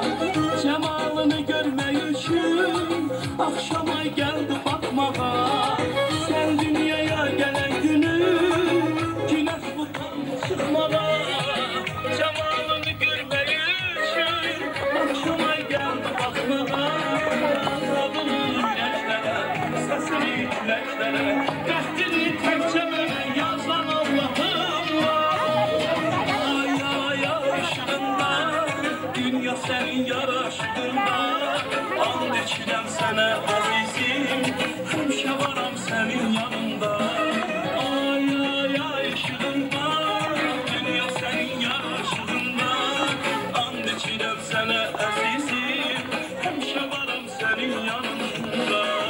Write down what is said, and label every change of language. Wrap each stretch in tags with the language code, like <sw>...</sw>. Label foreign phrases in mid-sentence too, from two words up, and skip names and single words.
<tr>Cemalını görmek için akşama geldi bakmağa. Sen dünyaya gelen günü güneş utandı çıkmağa. Cemalını görmek için akşama geldi bakmağa. Sesini küleklere,</tr> <az>dəhdini təkcə mənə yazan Allah'ım var. Ay ay ay ışığında, dünya sənin yaraşığında. And içirəm sənə əzizim, həmişə varam sənin yanında. Ay ay ay ışığında, dünya sənin yaraşığında. And içirəm sənə əzizim, həmişə varam sənin yanında.</az>